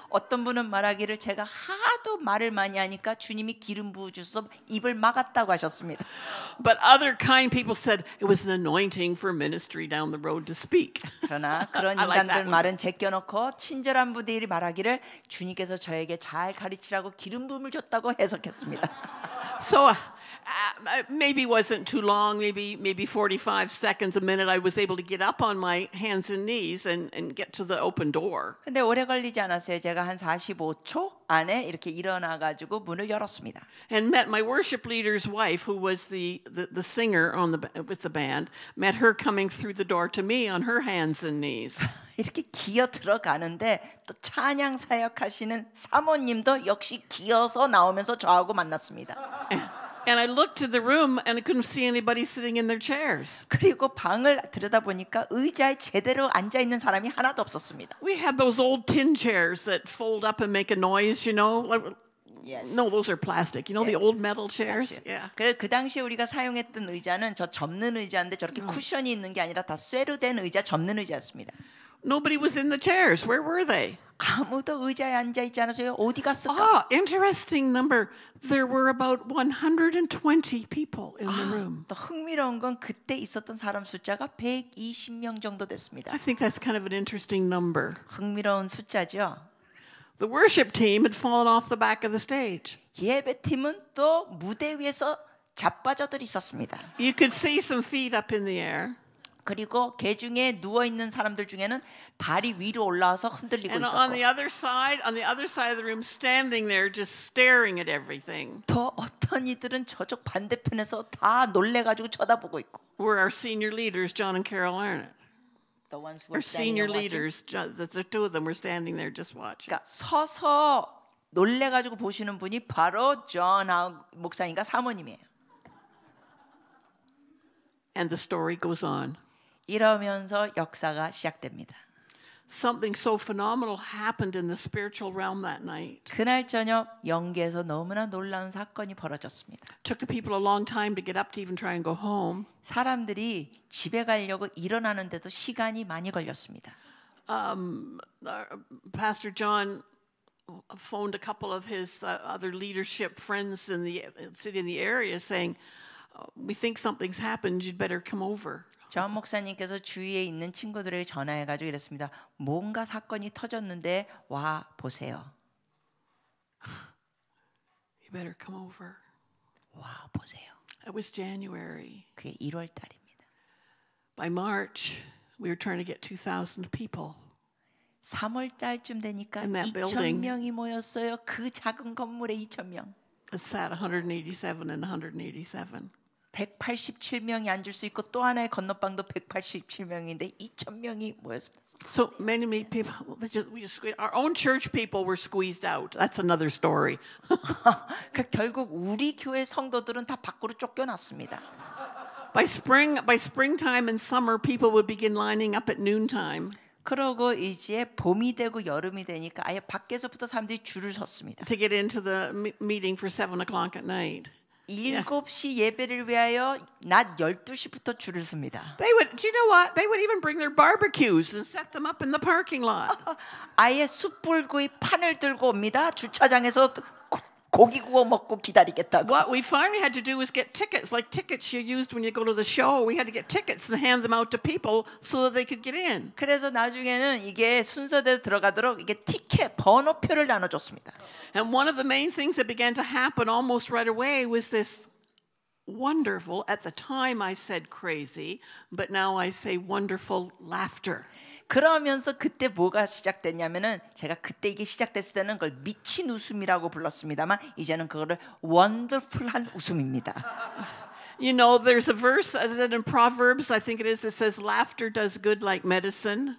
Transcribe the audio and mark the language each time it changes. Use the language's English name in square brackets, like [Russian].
[Korean] 어떤 분은 말하기를 제가 하도 말을 많이 하니까 주님이 기름 부어주셔서 입을 막았다고 하셨습니다. [English] But other kind people said it was an anointing for ministry down the road to speak. [Korean] 그러나 그런 [English] I like [Korean] 인간들 [English] that [Korean] 말은 제껴놓고 친절한 분들이 말하기를 주님께서 저에게 잘 가르치라고 기름 부음을 줬다고 해석했습니다. [English] So maybe wasn't too long, maybe 45 seconds, a minute, I was able to get up on my hands and knees and get to the open door. [Korean] 근데 오래 걸리지 않았어요. 제가 한 45초 안에 이렇게 일어나 가지고 문을 열었습니다. [English] And met my worship leader's wife, who was the singer with the band, met her coming through the door to me on her hands and knees. [Korean] 이렇게 기어 들어가는데 또 찬양 사역하시는 사모님도 역시 기어서 나오면서 저하고 만났습니다. [English] And I looked to the room and I couldn't see anybody sitting in their chairs. [Korean] 그리고 방을 들여다보니까 의자에 제대로 앉아 있는 사람이 하나도 없었습니다. [English] We had those old tin chairs that fold up and make a noise, Yes. No, those are plastic. The old metal chairs? Yeah. [Korean] 그 당시에 우리가 사용했던 의자는 저 접는 의자인데 저렇게 쿠션이 있는 게 아니라 다 쇠로 된 의자, 접는 의자였습니다. [English] Nobody was in the chairs. Where were they? [Korean] 아무도 의자에 앉아 있지 않았어요. 어디 갔을까? [English] Interesting number. There were about 120 people in the room. [Korean] 또 흥미로운 건 그때 있었던 사람 숫자가 120명 정도 됐습니다. [English] I think that's kind of an interesting number. [Korean] 흥미로운 숫자죠. [English] The worship team had fallen off the back of the stage. [Korean] 예배팀은 또 무대 위에서 자빠져들 있었습니다. [English] You could see some feet up in the air. [Korean] 그리고 개 중에 누워 있는 사람들 중에는 발이 위로 올라와서 흔들리고 [English] And [Korean] 있었고 [English] on the other side of the room, standing there, just staring at everything, [Korean] 또 어떤 이들은 저쪽 반대편에서 다 놀래가지고 쳐다보고 있고. [English] were our senior leaders, John and Carol Arnott. The ones who Our were standing senior and watching. leaders, the two of them were standing there just watching. [Korean] 그러니까 서서 놀래가지고 보시는 분이 바로 존 목사님과 사모님이에요. [English] And the story goes on. [Korean] 이러면서 역사가 시작됩니다. [English] Something so phenomenal happened in the spiritual realm that night. [Korean] 그날 저녁 영계에서 너무나 놀라운 사건이 벌어졌습니다. [English] Took the people a long time to get up to even try and go home. [Korean] 사람들이 집에 가려고 일어나는데도 시간이 많이 걸렸습니다. [English] Pastor John phoned a couple of his other leadership friends in the city in the area saying, "We think something's happened. You'd better come over." [Korean] 전 목사님께서 주위에 있는 친구들에게 전화해가지고 이랬습니다. 뭔가 사건이 터졌는데 와 보세요. [English] You better come over. [Korean] 와 보세요. [English] It was January. [Korean] 그게 1월 달입니다. [English] By March, we were trying to get 2,000 people. [Korean] 3월 달쯤 되니까 [English] In that building. [Korean] 2,000명이 모였어요. 그 작은 건물에 2,000명. [English] It sat 187 and 187. [Korean] 187명이 앉을 수 있고 또 하나의 건너방도 187명인데 2,000명이 모였습니다. [English] So many people, our own church people were squeezed out. That's another story. [Korean] 결국 우리 교회 성도들은 다 밖으로 쫓겨났습니다. [English] By springtime and summer, people would begin lining up at noontime. [Korean] 그러고 이제 봄이 되고 여름이 되니까 아예 밖에서부터 사람들이 줄을 섰습니다. [English] to get into the meeting for 7 o'clock at night. [Korean] 7시 예배를 위하여 낮 12시부터 줄을 섭니다. [English] They would, do you know what? They would even bring their barbecues and set them up in the parking lot. [Korean] 아예 숯불구이 판을 들고 옵니다. 주차장에서 고기 구워 먹고 기다리겠다고. [English] What we finally had to do was get tickets, like tickets you used when you go to the show. We had to get tickets and hand them out to people so that they could get in. [Korean] 그래서 나중에는 이게 순서대로 들어가도록 이게 티켓 번호표를 나눠줬습니다. [English] And one of the main things that began to happen almost right away was this wonderful, at the time I said crazy, but now I say wonderful laughter. [Korean] 그러면서 그때 뭐가 시작됐냐면은 제가 그때 이게 시작됐을 때는 그걸 미친 웃음이라고 불렀습니다만 이제는 그거를 원더풀한 웃음입니다. [English] You know, there's a verse in Proverbs, I think it is, that says laughter does good like medicine.